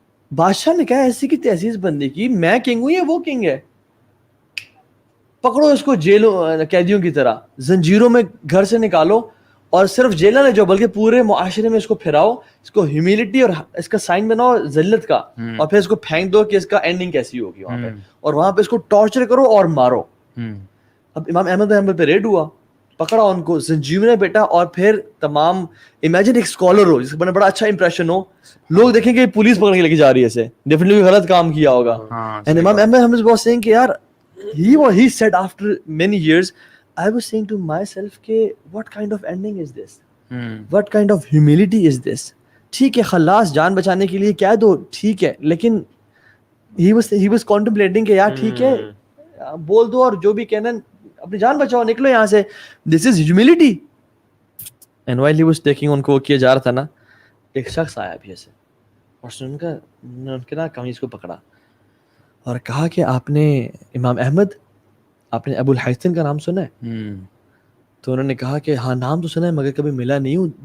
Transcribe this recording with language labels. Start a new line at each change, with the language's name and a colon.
Urdu: بادشاہ نے کہا ایسی کی تیسیز بندی کی, میں کنگ ہوں یا وہ کنگ ہے, پکڑو اس کو جیلوں قیدیوں کی طرح, زنجیروں میں گھر سے نکالو, اور صرف جیلر نے جو بلکہ پورے معاشرے میں اس کو پھیراؤ, اس کو ہیوملٹی اور اس کا سائن بناؤ ذلت کا, اور پھر اس کو پھینک دو کہ اس کا اینڈنگ کیسی ہوگی وہاں پہ, اور وہاں پہ اس کو ٹارچر کرو اور مارو. اب امام احمد بن حنبل پہ ریڈ ہوا, پکڑا ان کو, زنجیروں میں بیٹا, اور پھر تمام, امیجن ایک اسکالر ہو جس کا بڑا اچھا امپریشن ہو, لوگ دیکھیں کہ پولیس پکڑ کے لے کے جا رہی ہے اسے, ڈیفینیٹلی غلط کام کیا ہوگا. اینڈ امام احمد بن حنبل واز سیئنگ کہ یار,
English: he said after many years, I was saying to myself کہ what kind of ending is this, what kind of humility is this.
Urdu: ٹھیک ہے خلاص جان بچانے کے لیے کہہ دو, ٹھیک ہے, لیکن
English: he was contemplating
Urdu: کہ یار ٹھیک ہے بول دو, اور جو بھی کہنا اپنی جان بچاؤ, نکلو یہاں سے,
English: this is humility. And while he was taking
Urdu: ان کو کیا جا رہا تھا نا, ایک شخص آیا بھی ایسے, اور ان کے نا قمیض کو پکڑا اور کہا کہ آپ نے امام احمد, آپ نے ابو الحیثم کا نام سنا ہے؟ تو انہوں نے کہا کہ ہاں نام تو سنا ہے مگر کبھی ملا نہیں ہوں.